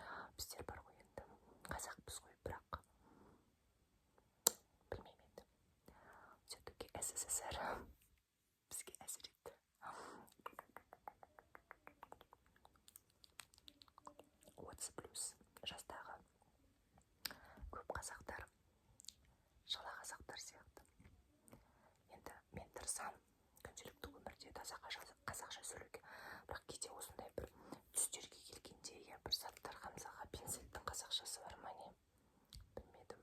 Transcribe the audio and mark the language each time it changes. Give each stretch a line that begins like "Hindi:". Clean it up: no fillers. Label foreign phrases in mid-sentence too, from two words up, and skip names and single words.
Kazakh: Біздер бар ғой енді, қазақпыз ғой, бірақ білмеймін енді. Все-таки СССР бізге әсер етті. Отыз плюс жастағы көп қазақтар шала қазақтар сияқты. Енді мен тырысамын күнделікті өмірде таза қазақша сөйлеуге, бірақ кейде осындай бір түстерге келгенде я бір заттарға, мысалға пинцеттің қазақшасы бар ма не, білмедім.